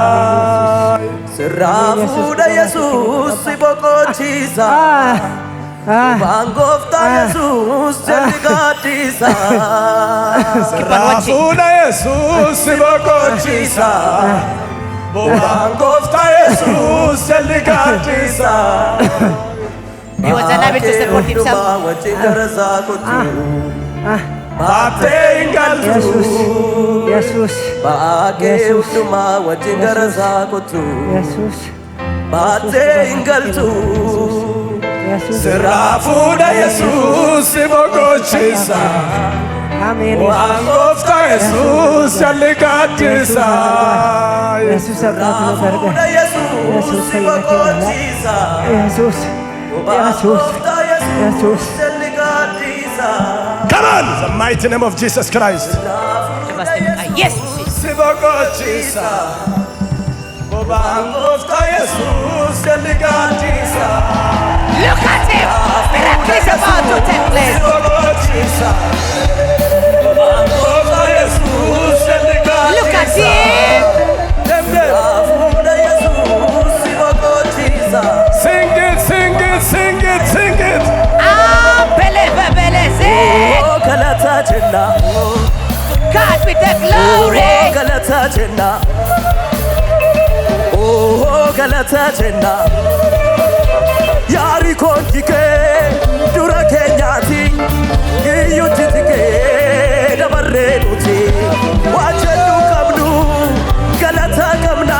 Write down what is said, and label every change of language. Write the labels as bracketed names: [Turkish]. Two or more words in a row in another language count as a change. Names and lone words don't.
[Oromo] Sirraa fuudha Yesuus si boqochiisa. Bobaan gooftaa Yesuus jalli gaaddisa. Sirraa fuudha Yesuus si boqochiisa. Bobaan gooftaa Yesuus jalli gaaddisa. [English] He was unable to support himself. [Oromo] Wajjin gara isaa kottu. Baatee hin galtu. Yesus. Yesus. Baakee hundumaa wajjin gara isaa kottu. Yesus. Baatee hin galtu. Yesus. Sirraa fuudha Yesuus si boqochiisa. Amen. Waan gooftaa Yesuus jalli gaaddisa. Yesus abbaa Fuudha gargaara. Yesuus si boqochiisa. Yesus. Yesus. Yesus. Jalli gaaddisa. [English] Come on! In the mighty name of Jesus Christ. Yes. [Oromo] Si boqochiisa. Bobaan gooftaa Yesuus jalli gaaddisa. [English] Look at him. Miracle is about to take [Oromo] Si [English] place. [Oromo] boqochiisa. Bobaan gooftaa Yesuus jalli gaaddisa. [English] Look at him. [Oromo] Fuudha Yesuus si boqochiisa. [English] Sing it, sing it, sing it, sing it. [Oromo] Beleze. Oh, galata jenna. [English] God with the glory. [Oromo] Oh, galata jenna. Oh, galata jenna. Yaari kontike dura keenyaati. Iyyutti tikee dabarree nuti. Waajjirru qabnu galata qabna.